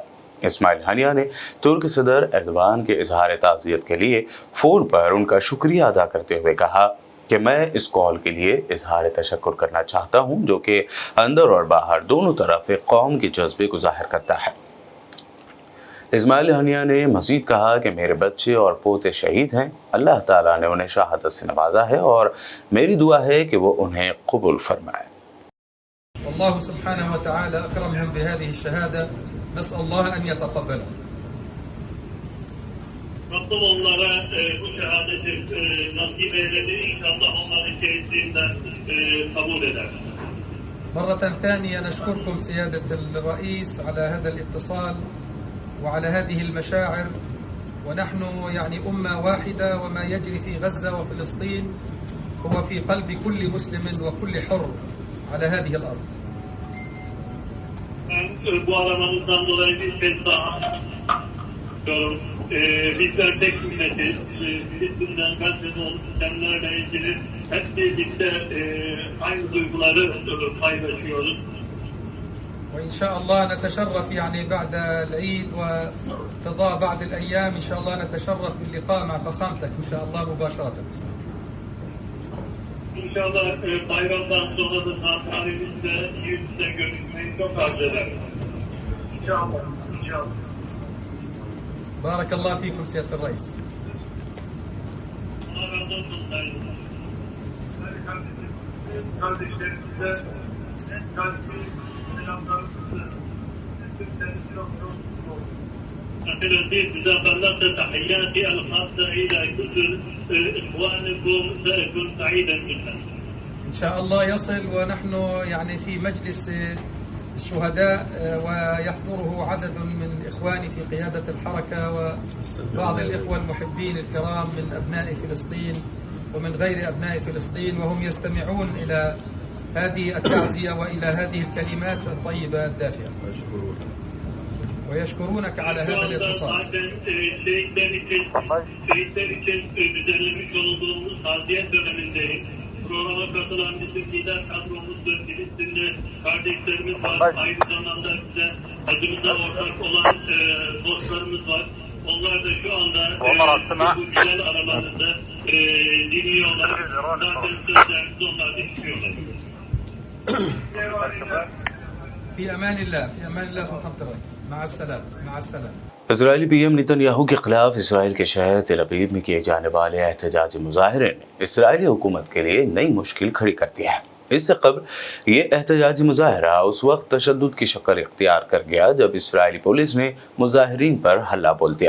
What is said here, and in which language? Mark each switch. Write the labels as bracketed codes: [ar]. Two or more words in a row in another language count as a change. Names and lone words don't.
[ur] اسماعیل ہانیہ نے ترک صدر اردوان کے اظہار تعزیت کے لیے فون پر ان کا شکریہ ادا کرتے ہوئے کہا کہ میں اس کال کے لیے اظہار تشکر کرنا چاہتا ہوں، جو کہ اندر اور باہر دونوں طرف ایک قوم کے جذبے کو ظاہر کرتا ہے. اسماعیل ہانیہ نے مزید کہا کہ میرے بچے اور پوتے شہید ہیں. اللہ تعالیٰ نے انہیں شہادت سے نوازا ہے اور میری دعا ہے کہ وہ انہیں قبول فرمائے. [ar] والله سبحانه وتعالى أكرمهم بهذه الشهادة نسأل الله أن يتقبلها. [tr] Rabbim onlara bu şehadeti nasip eyledi. İnşallah onların şehitliğinden kabul eder. [ar] مرة ثانية نشكركم سيادة الرئيس على هذا الاتصال وعلى هذه المشاعر، ونحن يعني أمة واحدة، وما يجري في غزة وفلسطين هو في قلب كل مسلم وكل حر على هذه الأرض. [tr] Ben bu aramanızdan dolayı bir kez daha diyorum. Bizler tek ümmetiz. Filistin'den Gazze'de olup bitenlerle ilgili hep birlikte aynı duyguları paylaşıyoruz. [ar] وإن شاء الله نتشرف يعني بعد العيد وقضاء بعض الأيام إن شاء الله نتشرف باللقاء مع فخامتك إن شاء الله مباشرة. [tr] İnşallah bayramdan sonra da saatlerimizde yüz yüze görüşmeyi çok arzu ederim. İnşallah. İnşallah. [ar] بارك الله فيكم سيادة الرئيس. [tr] Allah razı olsun sayın. Kardeşlerimize kalbi selamlarımızı [ar] إذا بلغت تحياتي الخاصة إلى كل إخوانكم سأكون سعيدا جدا. إن شاء الله يصل، ونحن يعني في مجلس الشهداء ويحضره عدد من إخواني في قيادة الحركة وبعض الإخوة المحبين الكرام من أبناء فلسطين ومن غير أبناء فلسطين، وهم يستمعون إلى هذه التعزية وإلى هذه الكلمات الطيبة الدافئة ويشكرونك على هذا الاتصال. [tr] Şehitler için düzenlemiş olduğumuz taziyet dönemindeyiz. Programa katılan bizim lider kadromuzda Filistinli kardeşlerimiz var. Aynı zamanda bize acımıza ortak olan dostlarımız var. Onlar da şu anda bu güzel aralarında dinliyorlar. Zaten sözlerimizi onlar da işliyorlar. [ar] في أمان الله، في أمان الله فخامة الرئيس. مع السلامة، مع السلامة. [ur] اسرائیلی پی ایم نیتن یاہو کے خلاف اسرائیل کے شہر تل ابیب میں کیے جانے والے احتجاجی مظاہرے نے اسرائیلی حکومت کے لیے نئی مشکل کھڑی کر دی ہے. اس سے قبل یہ احتجاجی مظاہرہ اس وقت تشدد کی شکل اختیار کر گیا جب اسرائیلی پولیس نے مظاہرین پر ہلہ بول دیا.